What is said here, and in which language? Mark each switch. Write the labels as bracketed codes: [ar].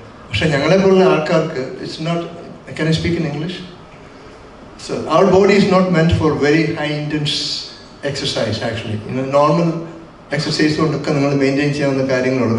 [ml] പക്ഷെ ഞങ്ങളെപ്പോലുള്ള ആൾക്കാർക്ക് [en] It's not. Can I speak in English? So our body is not meant for very high intense exercise actually. Normal exercise [ml] കൊണ്ടൊക്കെ നിങ്ങൾ maintain ചെയ്യാവുന്ന കാര്യങ്ങളുള്ളൂ.